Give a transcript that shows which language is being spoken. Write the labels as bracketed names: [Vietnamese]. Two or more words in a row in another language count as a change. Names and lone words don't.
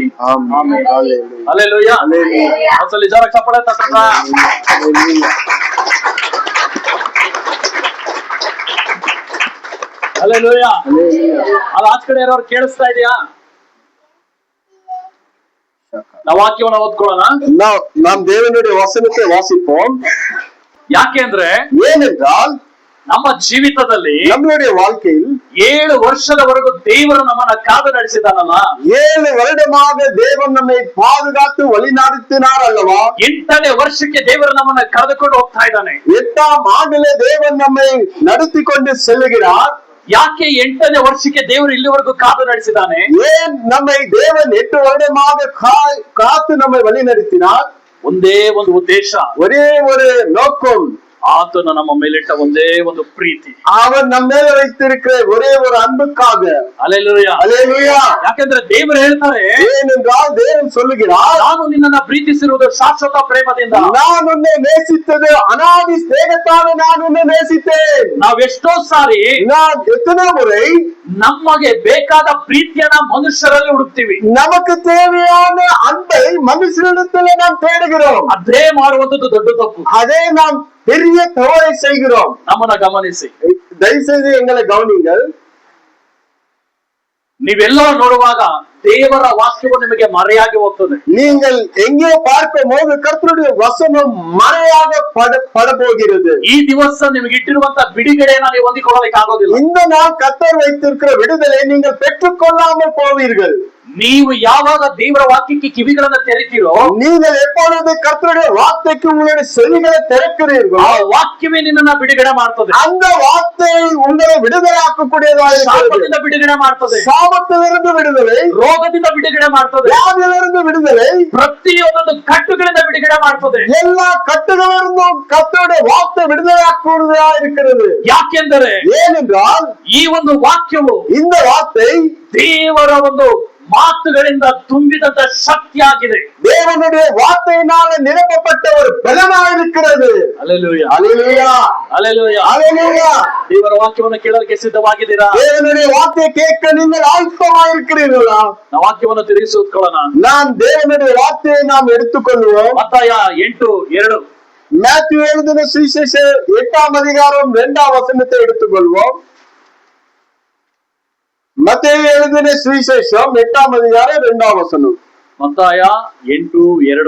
[Kannada] ಆಮೆನ್. ಹಲ್ಲೆಲೂಯಾ. ಅಸಲಿ ಜರ ಚಪ್ಪಾಳೆ ತಟ್ಟೋಣ. ಹಲ್ಲೆಲೂಯಾ. ಅಲ್ಲ ಆಚ ಕಡೆ ಯಾರು ಕೇಳಿಸ್ತಾ ಇದೆಯಾ? ನಾವು ವಾಕ್ಯವನ್ನು ಓದ್ಕೊಳ್ಳೋಣ. [Tamil] நாம் தேவனுடைய வசனத்தை வாசிப்போம். [Kannada] ಯಾಕೆ ಅಂದ್ರೆ [Tamil] ஏனென்றால் [Kannada] ನಮ್ಮ ಜೀವಿತದಲ್ಲಿ [Tamil] நம்மளுடைய வாழ்க்கையில் [Kannada] 7 ವರ್ಷದವರೆಗೂ ದೇವರು ನಮ್ಮನ್ನ ಕಾದು ನಡೆಸಿದಾನಲ್ಲ, [Tamil] 7 வருடமாக தேவன் நம்மை பாதுகாத்து வழி நடத்தினார் அல்லவா? [Kannada] 8ನೇ ವರ್ಷಕ್ಕೆ ದೇವರು ನಮ್ಮನ್ನ ಕರೆದುಕೊಂಡು ಹೋಗ್ತಾ ಇದ್ದಾನೆ. [Tamil] 8ஆம் ஆண்டிலே தேவன் நம்மை நடத்திಕೊಂಡು செல்லுகிறார். [Kannada] ಯಾಕೆ 8ನೇ ವರ್ಷಕ್ಕೆ ದೇವರು ಇಲ್ಲಿವರೆಗೂ ಕಾದು ನಡೆಸಿದಾನೆ? [Tamil] ஏன் நம்மை தேவன் 8 வருடமாக காத்து நம்மை வழி நடத்தினார்? [Kannada] ಒಂದೇ ಒಂದು ಉದ್ದೇಶ, [Tamil] ஒரே ஒரு நோக்கம். [Kannada] ಆತನು ನಮ್ಮ ಮೇಲಿಟ್ಟ ಒಂದೇ ಒಂದು ಪ್ರೀತಿ, [Tamil] அவன் [Kannada] ನಮ್ಮ ಮೇಲೆ [Tamil] வைத்திருக்கிற ஒரே ஒரு அன்புக்காக. [Kannada] ಹಲ್ಲೆಲೂಯಾ, ಹಲ್ಲೆಲೂಯಾ. ಯಾಕಂದ್ರೆ ದೇವರು ಹೇಳ್ತಾರೆ, [Tamil] ஏனென்றால் தேவன் சொல்லுகிறார், [Kannada] ನಾನು ನಿನ್ನನ್ನು ಪ್ರೀತಿಸಿರುವುದು ಶಾಶ್ವತ ಪ್ರೇಮದಿಂದ. [Tamil] நான் உன்னை நேசித்தது அனாதி ஸ்நேகத்தால் நான் உன்னை நேசித்தேன். [Kannada] ನಾವೆಷ್ಟೋ ಸಾರಿ [Tamil] நான் எத்தனை முறை [Kannada] ನಮಗೆ ಬೇಕಾದ ಪ್ರೀತಿಯನ್ನ ಮನುಷ್ಯರಲ್ಲಿ ಹುಡುಕ್ತಿವಿ. [Tamil] நமக்கு தேவையான அன்பை மனுஷனிடத்தில் நாம் தேடுகிறோம். [Kannada] ಅದೇ ಮಾಡುವಂತದ್ದು ದೊಡ್ಡ ತಪ್ಪು. [Tamil] அதே நாம் பெரிய தவறை செய்கிறோம். [Kannada] ನಮ್ಮನ್ನ ಗಮನಿಸಿ, [Tamil] ದಯವಿಟ್ಟು எங்களை கவனிங்கள். [Kannada] ನೀವೆಲ್ಲ ನೋಡುವಾಗ ದೇವರ ವಾಕ್ಯವು ನಿಮಗೆ ಮರೆಯಾಗಿ ಹೋಗ್ತದೆ. [Tamil] நீங்கள் எங்கே பார்க்கும் போது கர்த்தருடைய வசனம் மறையாக படபோகிறது. [Kannada] ಈ ದಿವಸ ನಿಮಗೆ ಇಟ್ಟಿರುವಂತ ಬಿಡುಗಡೆಯನ್ನು ನೀವು ಹೊಂದಿಕೊಳ್ಳಲಿಕ್ಕೆ ಆಗೋದಿಲ್ಲ. [Tamil] இந்த நாள் கர்த்தர் வைத்திருக்கிற விடுதலை நீங்கள் பெற்றுக்கொள்ளாமல் போவீர்கள். [Kannada] ನೀವು ಯಾವಾಗ ದೇವರ ವಾಕ್ಯಕ್ಕೆ ಕಿವಿಗಳನ್ನು ತೆರೆತೀರೋ, [Tamil] நீங்கள் எப்பொழுது கர்த்தருடைய வார்த்தைக்கு உங்களுடைய செவிகளை திறக்கிறீர்களோ, [Kannada] ಆ ವಾಕ್ಯವೇ ನಿನ್ನನ್ನ ಬಿಡುಗಡೆ ಮಾಡ್ತದೆ. [Tamil] அந்த வார்த்தை உங்களை விடுதலையாக்கக்கூடியதாக [Kannada] ಶಾಪದಿಂದ ಬಿಡುಗಡೆ ಮಾಡ್ತದೆ, [Tamil] சாபத்திலிருந்து விடுதலை, [Kannada] ರೋಗದಿಂದ ಬಿಡುಗಡೆ ಮಾಡ್ತದೆ, [Tamil] வியாதியிலிருந்து விடுதலை, [Kannada] ಪ್ರತಿಯೊಂದು ಕಟ್ಟುಗಳಿಂದ ಬಿಡುಗಡೆ ಮಾಡ್ತದೆ. [Tamil] எல்லா கட்டுகளிலிருந்தும் கர்த்தருடைய வார்த்தை விடுதலையாக்குவதாக இருக்கிறது. [Kannada] ಯಾಕೆಂದರೆ [Tamil] ஏனென்றால் [Kannada] ಈ ಒಂದು ವಾಕ್ಯವು [Tamil] இந்த வார்த்தை [Kannada] ದೇವರ ಒಂದು ಮಾತುಗಳಿಂದ ತುಂಬಿದಂತ ಶಕ್ತಿಯಾಗಿದೆ. [Tamil] தேவனுடைய வார்த்தையினால நிரப்பப்பட்ட ஒரு பலனாக இருக்கிறது. [Kannada] ಹಲ್ಲೆಲೂಯಾ, [Tamil] ஹல்லேலூயா, [Kannada] ಹಲ್ಲೆಲೂಯಾ, [Tamil] ஹல்லேலூயா. [Kannada] ದೇವರ ವಾಕ್ಯವನ್ನು ಕೇಳಲಿಕ್ಕೆ ಸಿದ್ಧವಾಗಿದ್ದೀರಾ? [Tamil] தேவனுடைய வார்த்தையை கேட்க நீங்கள் ஆயத்தமாக இருக்கிறீர்களா? [Kannada] ನಾವು ವಾಕ್ಯವನ್ನು ತಿರುಗಿಸಿಕೊಳ್ಳೋಣ. [Tamil] நாம் தேவனுடைய வார்த்தையை நாம் எடுத்துக்கொள்வோம். [Kannada] ಮತ್ತಾಯ 8:2. [Tamil] மேத்யூ எழுதின சுவிசேஷம் 8ஆம் அதிகாரம் 2ஆம் வசனத்தை எடுத்துக்கொள்வோம். மத்தேயு எழுதின சுவிசேஷம் 8ஆம் அதிகாரம் 2ஆம் வசனம். [Kannada] ಮತ್ತಾಯ 8:2.